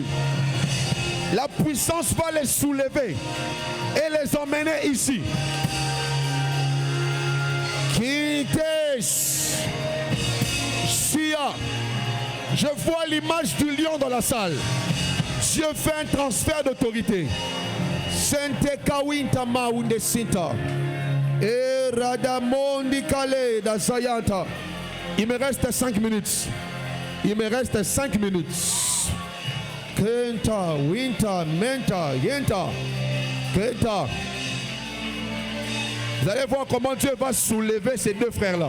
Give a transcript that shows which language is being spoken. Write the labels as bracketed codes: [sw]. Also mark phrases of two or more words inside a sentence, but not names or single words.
[fr] La puissance va les soulever et les emmener ici. Quittes. Sia. Je vois l'image du lion dans la salle. Dieu fait un transfert d'autorité. Sente Kawinta Maunde Sinta. Et Radamondi Kale da Sayanta. Il me reste 5 minutes. Il me reste 5 minutes. Kenta, Winta, Menta, Yenta, Kenta. Vous allez voir comment Dieu va soulever ces deux frères-là.